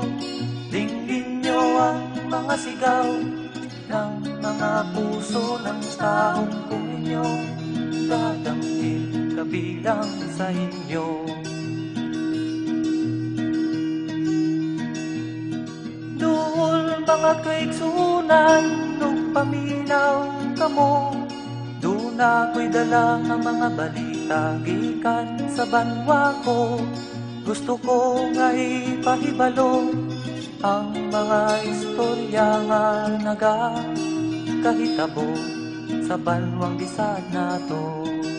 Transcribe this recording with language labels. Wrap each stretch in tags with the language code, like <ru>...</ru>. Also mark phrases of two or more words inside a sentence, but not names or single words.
<tl>Dinggin nyo ang mga sigaw ng mga puso ng taong kung inyong dadamhin kabilang sa inyo.</tl> <hil>Duol mga kaigsunan nung paminaw kamo.</hil> <tl>Doon ako'y dala ng mga balita gikan sa banwa ko.</tl> <hil>Gusto ko nga ipahibalo ang mga istorya nga nagakahitabo sa banwang bisag nato.</hil>